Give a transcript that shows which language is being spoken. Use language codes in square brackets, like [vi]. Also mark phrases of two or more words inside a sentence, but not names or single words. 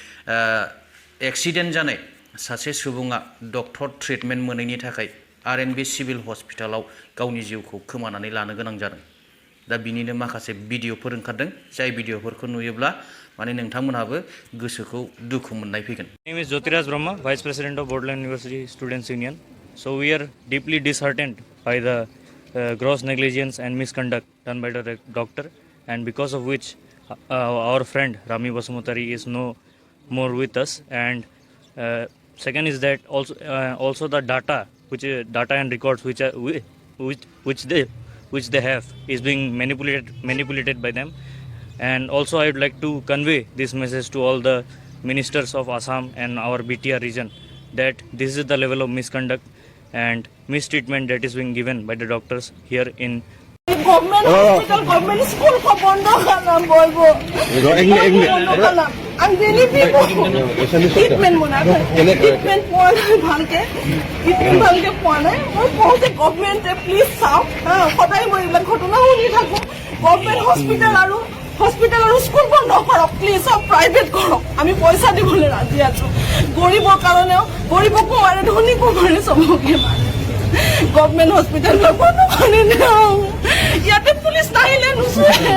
[brx] एक्सिडेन्ट जानाय सासे सुबुङा [en] doctor treatment [brx] मोनैनि थाखाय RNB सिभिल हस्पिटालाव गावनि जिउखौ खोमानानै लानो गोनां जादों दा बिनिनो माखासे भिडिअफोर ओंखारदों जाय भिडिअफोरखौ नुयोब्ला माने नोंथांमोनहाबो गोसोखौ दुखु मोननाय फैगोन [en] My name is Jyotiraj Brahma, Vice President of Borderland University Students Union. So we are deeply disheartened by the gross negligence and misconduct done by the doctor, and because of which our friend Rami Basumutari is no more with us. And second is that also the data and records which they have is being manipulated by them. And also I would like to convey this message to all the ministers of Assam and our BTR region that this is the level of misconduct and mistreatment that is being given by the doctors here in government hospital government school [brx] को बंद खालाम बयबो आं बेनि ट्रिटमेन्ट मोनाखै ट्रिटमेन्ट [as] পোৱা নাই ভালকে পোৱা নাই মই কওঁতে গভৰ্নমেণ্টে প্লিজ চাওক সদায় মই এইবিলাক ঘটনা শুনি থাকোঁ [en] government hospital [as] আৰু স্কুল বন্ধ কৰক প্লিজ আৰু প্ৰাইভেট কৰক আমি পইচা দিবলৈ ৰাজি আছো গৰীবৰ কাৰণেও গৰীবকো মাৰে ধনীকো মাৰে চবকে মাৰে [en] government hospital [as] বন্ধ কৰি দিওঁ ইয়াতে পুলিচ নাহিলে নুচুৱে